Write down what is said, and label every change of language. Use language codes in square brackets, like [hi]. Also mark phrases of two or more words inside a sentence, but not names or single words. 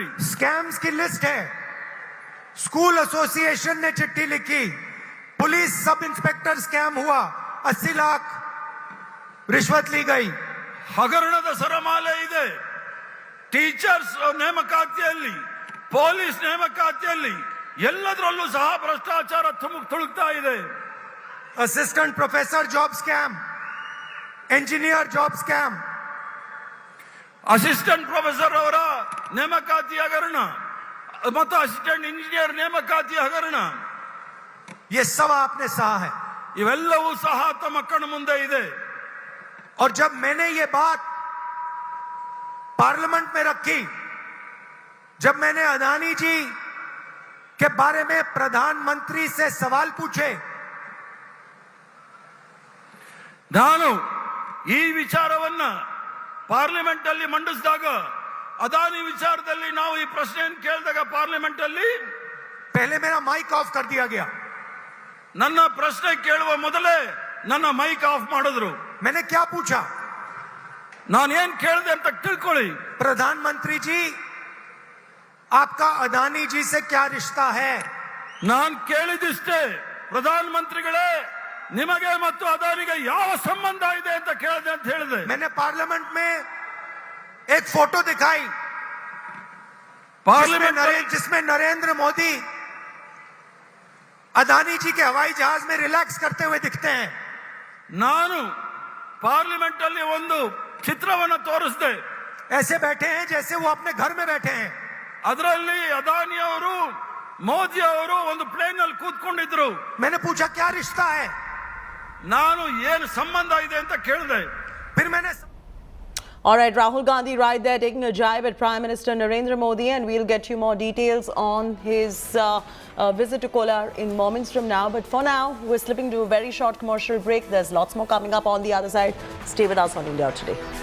[hi] स्कैम्स की लिस्ट है। [en] school association [hi] ने चिट्ठी लिखी, [en] police sub inspector scam [hi] हुआ, 80 लाख रिश्वत ली गई। [kn] ಹಗರಣದ ಸರಮಾಲೆ ಇದೆ। ಟೀಚರ್ಸ್ ನೇಮಕಾತಿಯಲ್ಲಿ, ಪೊಲೀಸ್ ನೇಮಕಾತಿಯಲ್ಲಿ ಎಲ್ಲದರಲ್ಲೂ ಸಹ ಭ್ರಷ್ಟಾಚಾರ ತುಳುಕ್ತಾ ಇದೆ। [en] assistant professor job scam, engineer job scam, assistant professor [kn] ಅವರ ನೇಮಕಾತಿ ಹಗರಣ ಮತ್ತು [en] assistant engineer [kn] ನೇಮಕಾತಿ ಹಗರಣ, [hi] ये सब आपने सहा है। [kn] ಇವೆಲ್ಲವೂ ಸಹ ತಮ್ಮ ಕಣ್ಣು ಮುಂದೆ ಇದೆ। [hi] और जब मैंने ये बात पार्लियामेंट में रखी, जब मैंने अदानी जी के बारे में प्रधानमंत्री से सवाल पूछे, [kn] ನಾನು ಈ ವಿಚಾರವನ್ನ ಪಾರ್ಲಿಮೆಂಟ್ ಅಲ್ಲಿ ಮಂಡಿಸಿದಾಗ, ಅದಾನಿ ವಿಚಾರದಲ್ಲಿ ನಾವು ಈ ಪ್ರಶ್ನೆಯನ್ನು ಕೇಳಿದಾಗ ಪಾರ್ಲಿಮೆಂಟ್ ಅಲ್ಲಿ [hi] पहले मेरा [en] mic off [hi] कर दिया गया। [kn] ನನ್ನ ಪ್ರಶ್ನೆ ಕೇಳುವ ಮೊದಲೇ ನನ್ನ [en] mic off [kn] ಮಾಡಿದ್ರು। [hi] मैंने क्या पूछा? [kn] ನಾನು ಏನ್ ಕೇಳಿದೆ ಅಂತ ತಿಳ್ಕೊಳ್ಳಿ। [hi] प्रधानमंत्री जी, आपका अदानी जी से क्या रिश्ता है? [kn] ನಾನು ಕೇಳಿದಿಷ್ಟೇ, ಪ್ರಧಾನಮಂತ್ರಿಗಳೇ ನಿಮಗೆ ಮತ್ತು ಅದಾನಿಗೆ ಯಾವ ಸಂಬಂಧ ಇದೆ ಅಂತ ಕೇಳಿದೆ ಅಂತ ಹೇಳಿದೆ। [hi] मैंने पार्लियामेंट में एक फोटो दिखाई, जिसमें नरेंद्र मोदी अदानी जी के हवाई जहाज में रिलैक्स करते हुए दिखते हैं। [kn] ನಾನು ಪಾರ್ಲಿಮೆಂಟ್ ಅಲ್ಲಿ ಒಂದು ಚಿತ್ರವನ್ನು ತೋರಿಸಿದೆ, [hi] ऐसे बैठे हैं जैसे वो अपने घर में बैठे हैं। [kn] ಅದರಲ್ಲಿ ಅದಾನಿ ಅವರು, ಮೋದಿ ಅವರು ಒಂದು ಪ್ಲೇನ್ ಅಲ್ಲಿ ಕೂತ್ಕೊಂಡಿದ್ರು। [hi] मैंने पूछा क्या रिश्ता है? [kn] ನಾನು ಏನು ಸಂಬಂಧ ಇದೆ ಅಂತ ಕೇಳಿದೆ। [hi] फिर मैंने [en] All right, Rahul Gandhi right there taking a jibe at Prime Minister Narendra Modi, and we'll get you more details on his visit to Kolar in moments from now. But for now, we're slipping to a very short commercial break. There's lots more coming up on the other side. Stay with us on India Today.